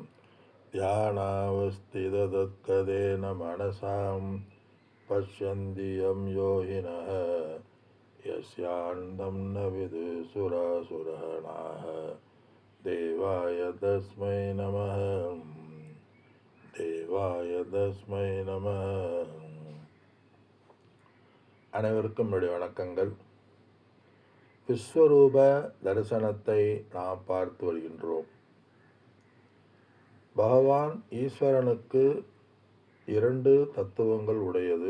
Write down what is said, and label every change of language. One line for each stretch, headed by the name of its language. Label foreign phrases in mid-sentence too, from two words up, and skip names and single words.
Sanskrit: ध्यानावस्थिततत्कदेन मनसां पश्यन्ति यं योगिनः यस्यान्तं न विदुषुरासुरगणाः देवाय तस्मै नमः देवाय तस्मै नम.
Tamil: அனைவருக்கும் என்னுடைய வணக்கங்கள். விஸ்வரூப தரிசனத்தை நாம் பார்த்து வருகின்றோம். பகவான் ஈஸ்வரனுக்கு இரண்டு தத்துவங்கள் உடையது.